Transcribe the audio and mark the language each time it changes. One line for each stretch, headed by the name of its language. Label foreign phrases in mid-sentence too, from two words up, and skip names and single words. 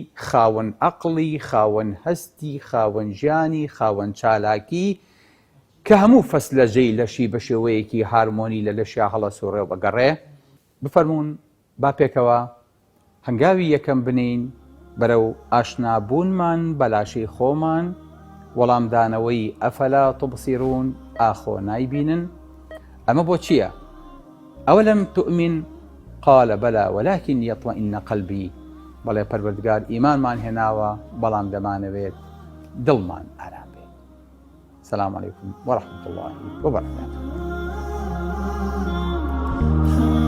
Central Kurdish: خاوەن عەقڵی خاوەن هەستی خاوەن ژیانی خاوەن چالاکی کە هەموو فەسلەژەی لەشی بە شێوەیەکی هارمۆنی لە لەشیا هەڵەسوڕێ و بەگەڕێ بفەرمونون با پێکەوە هەنگاوی یەکەم بنین بەرەو ئاشنابوونمان بە لاشەی خۆمان وەڵامدانەوەی
Arabic: ئەفەلا تبصیرون
Central Kurdish: ئاخۆ نایبینن. ئەمە بۆ چییە؟
Arabic: ئەوەلەم تؤمن قال بەلا ولكن يطمئن قلبي
Central Kurdish: بەڵێ پەروەردگار ئیمانمان هێناوە بەڵام دەمانەوێت دڵمان ئارام بێت.
Arabic: سلام علیکم وەرەحمەتوڵڵاهی وبەرەکاتوه.